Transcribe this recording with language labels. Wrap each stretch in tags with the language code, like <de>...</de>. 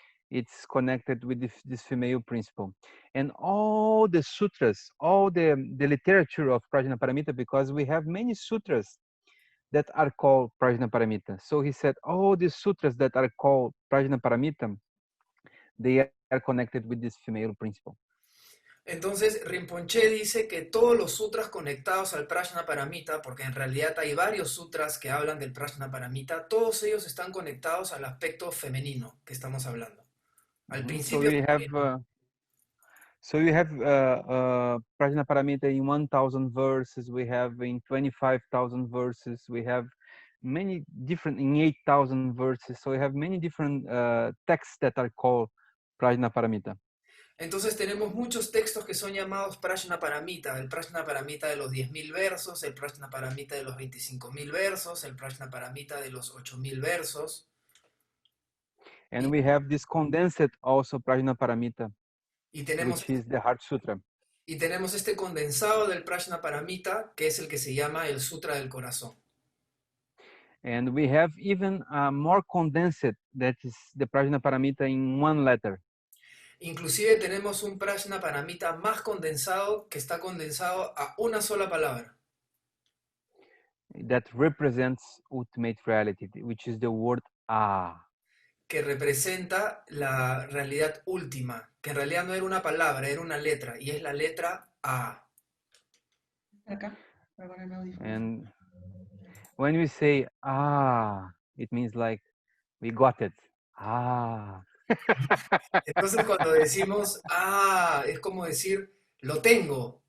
<en>It's connected with this female principle, and all the sutras, all the literature of Prajna Paramita, because we have many sutras that are called Prajna Paramita. So he said all the sutras that are called Prajna Paramita, they are connected with this female principle.</en> <es>Entonces, Rinpoche dice que todos los sutras conectados al Prajna Paramita, porque en realidad hay varios sutras que hablan del Prajna Paramita, todos ellos están conectados al aspecto femenino que estamos hablando, al principio femenino.</es> <en>So we have Prajna Paramita in 1,000 verses. We have in 25,000 verses. We have many different in 8,000 verses. So we have many different texts that are called Prajna Paramita.</en> <es>Entonces tenemos muchos textos que son llamados Prajna Paramita, el Prajna Paramita de los 10.000 versos, el Prajna Paramita de los 25.000 versos, el Prajna Paramita de los 8.000 versos.</es> <en>And we have this condensed also Prajna Paramita,</en> <es>tenemos,</es> <en>which is the Heart Sutra.</en> <es>Y tenemos este condensado del Prajna Paramita, que es el que se llama el Sutra del Corazón.</es> <en>And we have even more condensed, that is the Prajna Paramita in one letter.</en> <es>Inclusive tenemos un Prajna Paramita más condensado, que está condensado a una sola palabra.</es> <en>That represents ultimate reality, which is the word Ah.</en> <es>Que representa la realidad última, que en realidad no era una palabra, era una letra, y es la letra A. Acá,</es> <en>and when we say Ah, it means like we got it. Ah.</en> <es>Entonces cuando decimos Ah, es como decir lo tengo.</es>